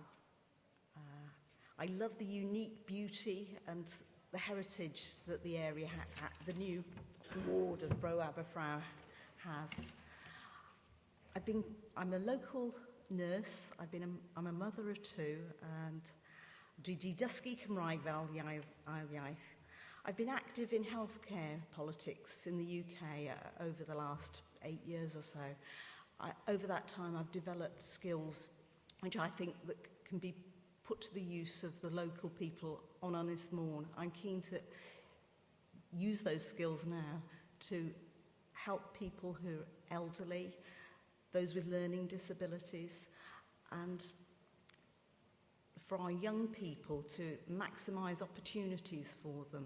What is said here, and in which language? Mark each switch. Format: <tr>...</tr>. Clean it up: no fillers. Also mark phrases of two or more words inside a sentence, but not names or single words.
<en>I love the unique beauty and the heritage that the area, the new ward of Bro Aberffraw has. I'm a local nurse. I'm a mother of two, and</en> <cy>dwi 'di dysgu Cymraeg fel ail iaith.</cy> <en>I've been active in healthcare politics in the UK over the last 8 years or so. Over that time, I've developed skills which I think that can be put to the use of the local people on Ynys. I'm keen to use those skills now to help people who are elderly, those with learning disabilities, and for our young people to maximise opportunities for them.</en>